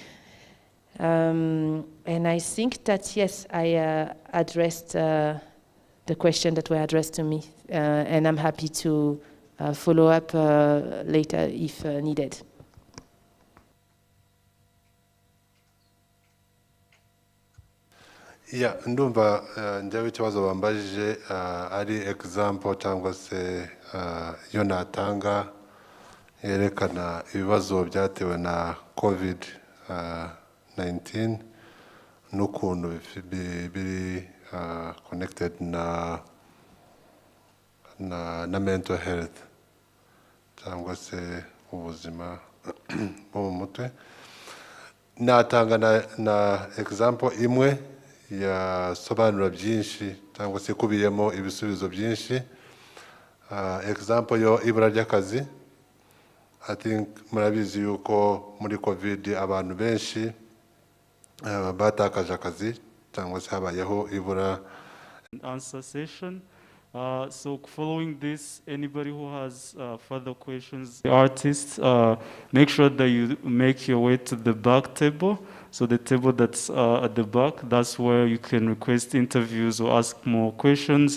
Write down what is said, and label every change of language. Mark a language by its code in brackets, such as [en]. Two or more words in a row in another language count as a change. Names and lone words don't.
[en] And I think that, yes, I addressed the question that were addressed to me, and I'm happy to follow up later if needed. Yeah, [rw] ndumva njyewe ikibazo bambajije ari example cyangwa se yo natanga yerekana ibibazo byatewe na COVID-19 n'ukuntu biri connected na [en] mental health [rw] cyangwa se ubuzima bwo mu mutwe. Natanga na example imwe yasobanura byinshi cyangwa se kubiyemo ibisubizo byinshi. Example yo ibura ry'akazi. [en] I think [rw] murabizi yuko muri COVID abantu benshi batakaje akazi cyangwa se habayeho ibura. [en] Answer session. So following this, anybody who has further questions, the artists, make sure that you make your way to the back table. So the table that's at the back, that's where you can request interviews or ask more questions.